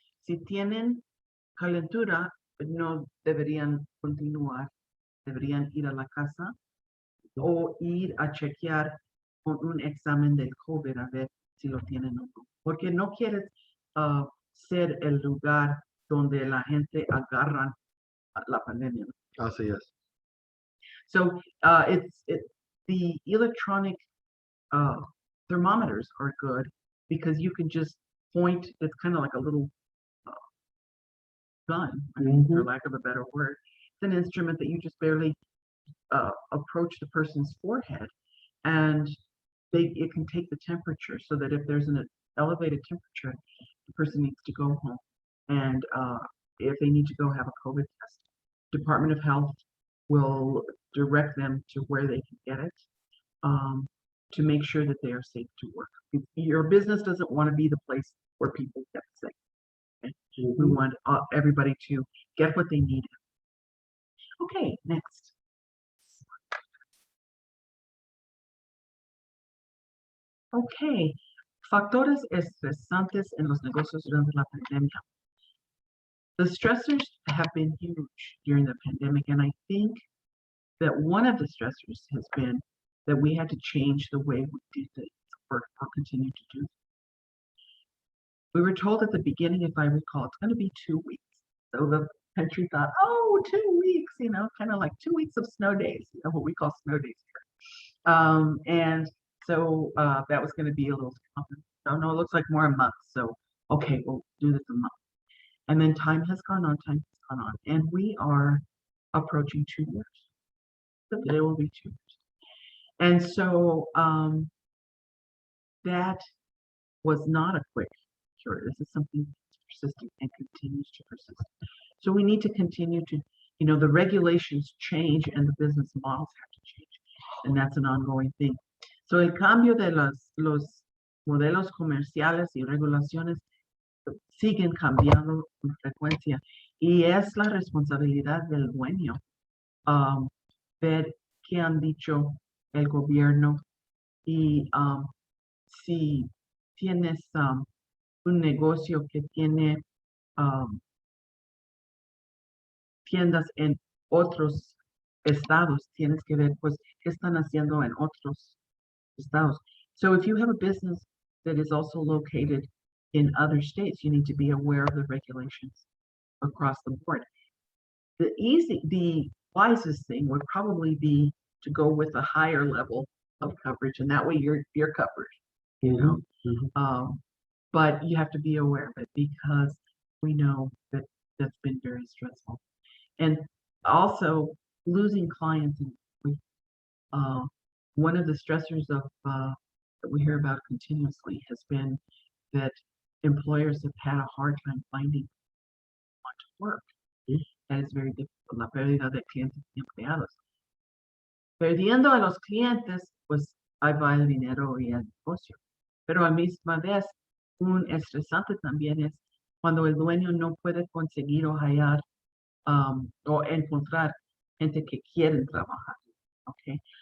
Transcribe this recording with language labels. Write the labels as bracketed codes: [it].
[es] Si tienen calentura, no deberían continuar, deberían ir a la casa o ir a chequear con un examen del COVID a ver si lo tienen o no. Porque no quieres ser el lugar donde la gente agarra la pandemia. Así es. [en] So the electronic thermometers are good because you can just point, it's kind of like a little gun, I mean, for lack of a better word. It's an instrument that you just barely approach the person's forehead and it can take the temperature so that if there's an elevated temperature, the person needs to go home. And if they need to go have a COVID test, Department of Health will direct them to where they can get it to make sure that they are safe to work. Your business doesn't want to be the place where people get sick. Okay? We want everybody to get what they need. Okay, next. [es] Okay, factores estresantes en los negocios durante la pandemia. [en] The stressors have been huge during the pandemic, and I think that one of the stressors has been that we had to change the way we did things or continue to do. We were told at the beginning, if I recall, it's going to be 2 weeks. So the country thought, oh, 2 weeks, you know, kind of like 2 weeks of snow days, you know, what we call snow days here. And so that was going to be a little common. So no, it looks like more a month. So, okay, we'll do this a month. And then time has gone on, and we are approaching 2 years. So today will be 2 years. And so that was not a quick cure. This is something that's persistent and continues to persist. So we need to continue to, you know, the regulations change and the business models have to change. And that's an ongoing thing. [es] So el cambio de los modelos comerciales y regulaciones siguen cambiando con frecuencia y es la responsabilidad del dueño ver qué han dicho el gobierno y si tienes un negocio que tiene tiendas en otros estados, tienes que ver, pues, qué están haciendo en otros estados. [en] So if you have a business that is also located in other states, you need to be aware of the regulations across the board. The wisest thing would probably be to go with a higher level of coverage, and that way you're covered, you know. But you have to be aware of it because we know that that's been very stressful. And also losing clients, one of the stressors of that we hear about continuously has been that employers have had a hard time finding want to work. That is very difficult. [es] La pérdida de clientes y empleados. Perdiendo a los clientes, pues ahí va el dinero y el negocio. Pero a la misma vez, un estresante también es cuando el dueño no puede conseguir o hallar o encontrar gente que quieren trabajar. Okay.